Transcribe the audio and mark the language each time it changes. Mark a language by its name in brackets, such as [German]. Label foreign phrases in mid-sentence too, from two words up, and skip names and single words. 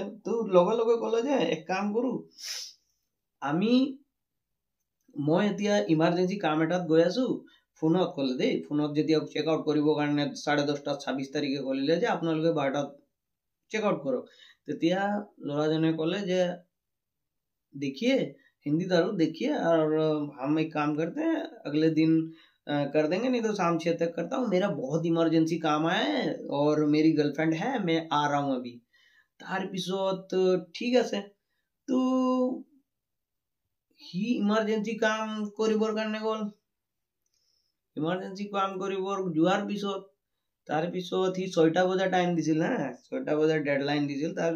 [Assamese] তো লগে ক'লে যে এক কাম কৰো, মই এতিয়া ইমাৰ্জেঞ্চি কাম এটাত গৈ আছো, ফোনত ক'লে দেই, ফোনত যেতিয়া [English] check out [Assamese] কৰিবৰ কাৰণে 10:30 26 তাৰিখে ক'লে যে আপোনালোকে 12টাত [English] check out [Assamese] কৰক। তেতিয়া ল'ৰাজনে ক'লে যে [Hindi] देखिए हिंदी दारू देखिए, और हम एक काम करते हैं, अगले दिन कर देंगे, नहीं तो शाम 6 तक करता हूँ, मेरा बहुत इमरजेंसी काम आया है और मेरी गर्लफ्रेंड है, मैं आ रहा हूँ अभी। [Assamese] তাৰপিছত ঠিক আছে। তো সি ইমাৰ্জেঞ্চি কাম কৰিবৰ কাৰণে গ'ল। ইমাৰ্জেঞ্চি কাম কৰিবৰ যোৱাৰ পিছত তাৰপিছত সি 6টা বজাৰ টাইম দিছিল, 6টা বজাৰ ডেডলাইন দিছিল।